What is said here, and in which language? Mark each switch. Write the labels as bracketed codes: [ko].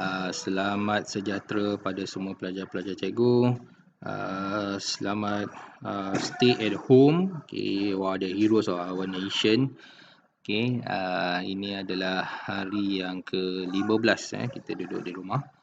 [ms] Selamat sejahtera pada semua pelajar-pelajar cikgu. Selamat [en] stay at home. Okay, you are the heroes of our nation. [ms] Okay, ini adalah hari yang ke-15 kita duduk di rumah.